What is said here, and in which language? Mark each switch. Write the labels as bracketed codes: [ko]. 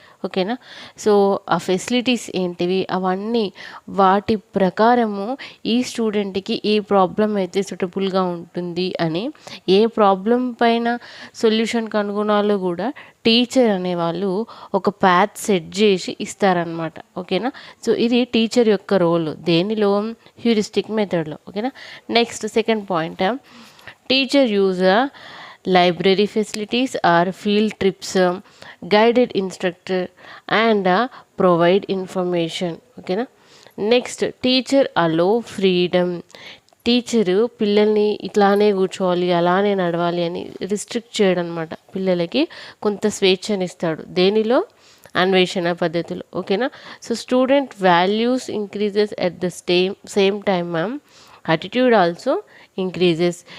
[te] ఓకేనా, సో ఆ ఫెసిలిటీస్ ఏంటివి, అవన్నీ వాటి ప్రకారము ఈ స్టూడెంట్కి ఏ ప్రాబ్లం అయితే సూటబుల్గా ఉంటుంది అని, ఏ ప్రాబ్లం పైన సొల్యూషన్ కనుగొనాలో కూడా టీచర్ అనేవాళ్ళు ఒక ప్యాత్ సెట్ చేసి ఇస్తారనమాట. ఓకేనా, సో ఇది టీచర్ యొక్క రోల్ దేనిలో, హ్యూరిస్టిక్ మెథడ్లో. [en] ఓకేనా, next second point teacher use library facilities or field trips, guided instructor and provide information. ఓకేనా, next teacher allow freedom. [te] టీచరు పిల్లల్ని ఇట్లానే కూర్చోవాలి, అలానే నడవాలి అని రిస్ట్రిక్ట్ చేయడం అనమాట. పిల్లలకి కొంత స్వేచ్ఛనిస్తాడు దేనిలో, అన్వేషణ పద్ధతిలో. [en] ఓకేనా, so student values increases at the same time ma'am attitude also increases.